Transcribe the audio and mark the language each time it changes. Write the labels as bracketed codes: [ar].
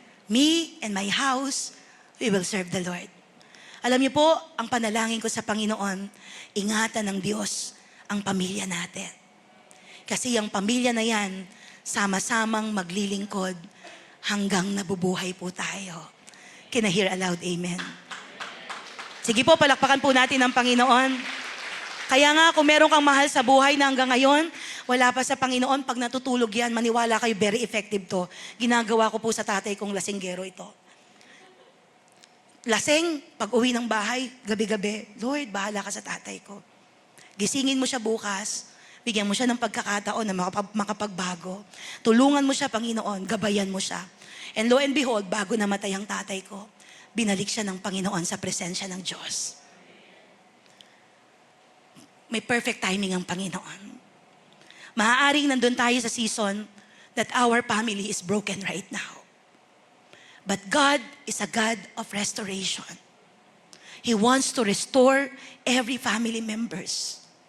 [en] Me and my house, we will serve the Lord. [tl] Alam niyo po, ang panalangin ko sa Panginoon, ingatan ng Diyos ang pamilya natin. Kasi ang pamilya na yan, sama-samang maglilingkod hanggang nabubuhay po tayo. Can I hear aloud, amen? Sige po, palakpakan po natin ang Panginoon. Kaya nga, kung meron kang mahal sa buhay na hanggang ngayon, wala pa sa Panginoon, pag natutulog yan, maniwala kayo, [en] very effective [tl] to. Ginagawa ko po sa tatay kong lasinggero ito. Lasing, pag uwi ng bahay, gabi-gabi, Lord, bahala ka sa tatay ko. Gisingin mo siya bukas, bigyan mo siya ng pagkakataon na makapagbago. Tulungan mo siya, Panginoon, gabayan mo siya. [en] And lo and behold, [tl] bago namatay ang tatay ko, binalik siya ng Panginoon sa presensya ng Diyos. May perfect timing ang Panginoon. Maaaring nandun tayo sa [en] season that our family is broken right now. But God is a God of restoration. He wants to restore every family members.